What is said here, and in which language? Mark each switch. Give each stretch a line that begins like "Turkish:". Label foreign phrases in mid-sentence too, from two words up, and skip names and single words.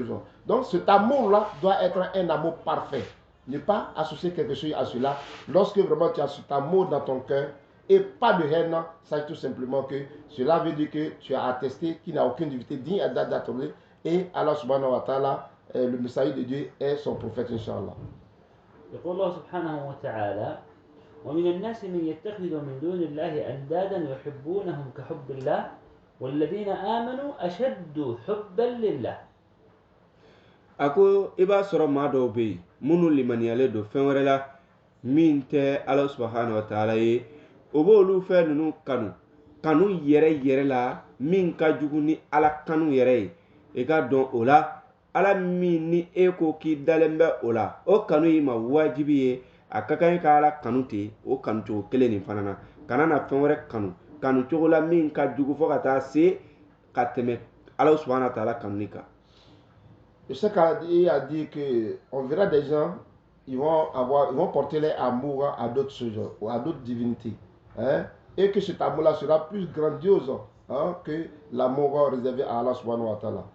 French: Donc, cet amour-là doit être un amour parfait. Ne pas associer quelque chose à cela. Lorsque vraiment tu as cet amour dans ton cœur et pas de haine, sache tout simplement que cela veut dire que tu as attesté qu'il n'y a aucune divinité digne d'adorer et Allah
Arabic: سبحانه وتعالى,
French: le messager de Dieu, est son prophète, Inch'Allah.
Arabic: يقول الله سبحانه وتعالى ومن الناس من يتخذ من دون الله أندادا يحبونهم كحب الله والذين آمنوا أشد حبا لله.
Bambara: Ako iba soro ma do be munu limaniyale do fenwere min te Allah
Arabic: سبحانه وتعالى
Bambara: ye obo lu fe nunu kanu yere la min ka jugu ni ala kanu yere e ga don ola ala min ni e ko ki dalembe ola o kanu yi ma wajibi ye a ka kan ka ala kanu te o kanu cogo kelen nin fana na kana na fɛn wɛrɛ kanu cogo la min ka jugu fo ka taa se ka tɛmɛ ala
Arabic: سبحانه وتعالى
Bambara: kanu kan.
French: Je sais qu'il a dit qu'on verra des gens, ils vont porter leur amour à d'autres choses ou à d'autres divinités. hein, et que cet amour-là sera plus grandiose hein, que l'amour réservé à Allah
Arabic: سبحانه وتعالى.